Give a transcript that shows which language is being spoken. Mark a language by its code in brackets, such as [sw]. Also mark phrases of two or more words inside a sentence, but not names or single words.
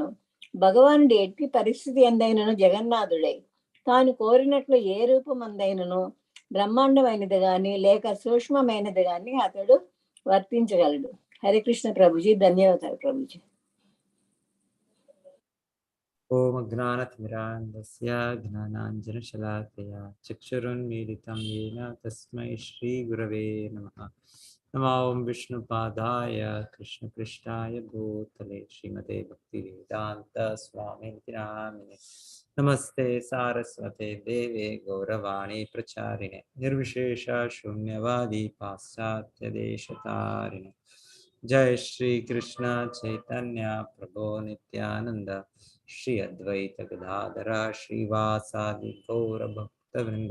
[te] భగవానుడి ఎట్టి పరిస్థితి ఎందైనను జగన్నాథుడై తాను కోరినట్లు ఏ రూపమందైనను బ్రహ్మాండమైనది గాని లేక సూక్ష్మమైనది గాని అతడు వర్తించగలడు. హరికృష్ణ ప్రభుజీ, ధన్యవాదాలు ప్రభుజీ. [sa] ఓం అజ్ఞానతిమిరాంధస్య జ్ఞానాంజనశలాకయా చక్షురున్మీలితం येन తస్మై శ్రీ గురవే నమః. నమో ఓం విష్ణుపాదాయ కృష్ణపృష్ఠాయ భూతలే శ్రీమతే భక్తివేదాంత స్వామినితి నామినే. నమస్తే సారస్వతే దేవే గౌరవాణి ప్రచారిణే నిర్విశేష శూన్యవాది పాశ్చాత్య దేశతారిణే. జయ శ్రీ కృష్ణ చైతన్య ప్రభో నిత్యానంద శ్రీ అద్వైత గదాధర శ్రీవాసాది గౌర భక్త వృంద.